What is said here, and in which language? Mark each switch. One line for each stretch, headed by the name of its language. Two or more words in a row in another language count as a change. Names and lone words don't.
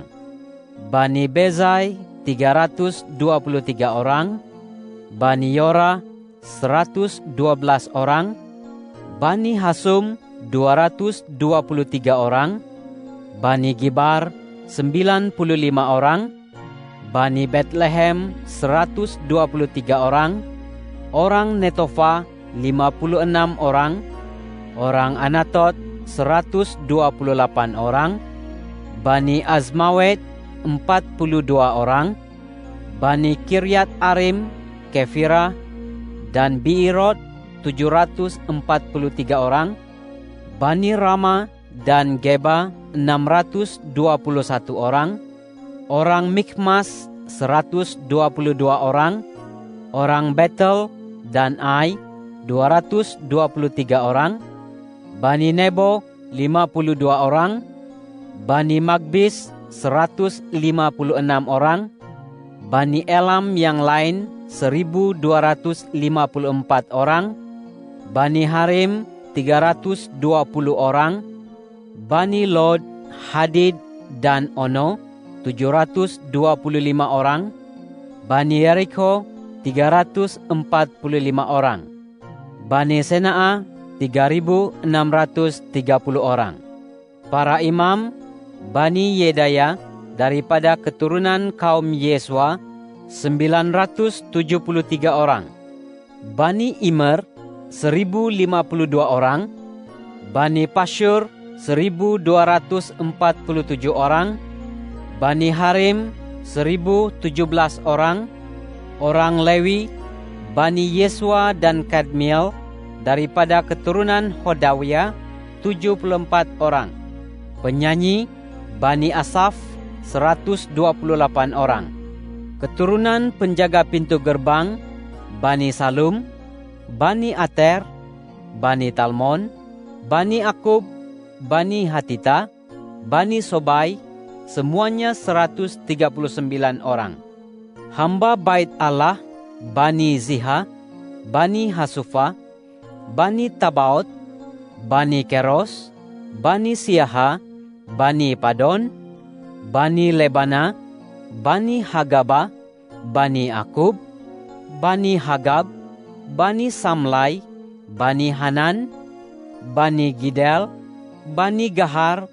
Malay: Bani Bezai 323 orang. Bani Yora 112 orang. Bani Hasum 223 orang. Bani Gibar 95 orang. Bani Bethlehem 123 orang. Orang Netofa 56 orang. Orang Anatot 128 orang. Bani Azmawet 42 orang. Bani Kiryat Arim, Kefira, dan Biirot 743 orang. Bani Rama dan Geba 621 orang. Orang Mikmas 122 orang. Orang Betel dan Ai 223 orang. Bani Nebo 52 orang. Bani Magbis 156 orang. Bani Elam yang lain 1254 orang. Bani Harim 320 orang. Bani Lod, Hadid, dan Ono 725 orang. Bani Yeriko 345 orang. Bani Senaa 3.630 orang. Para imam, Bani Yedaya daripada keturunan kaum Yesua 973 orang. Bani Immer 1052 orang. Bani Pasyur 1247 orang. Bani Harim 1017 orang. Orang Lewi, Bani Yesua dan Kadmiel daripada keturunan Hodawia 74 orang. Penyanyi, Bani Asaf 128 orang. Keturunan penjaga pintu gerbang, Bani Salum, Bani Ater, Bani Talmon, Bani Akub, Bani Hatita, Bani Sobai, semuanya 139 orang. Hamba bait Allah, Bani Ziha, Bani Hasufa, Bani Tabaot, Bani Keros, Bani Siaha, Bani Padon, Bani Lebana, Bani Hagaba, Bani Akub, Bani Hagab, Bani Samlai, Bani Hanan, Bani Gidel, Bani Gahar,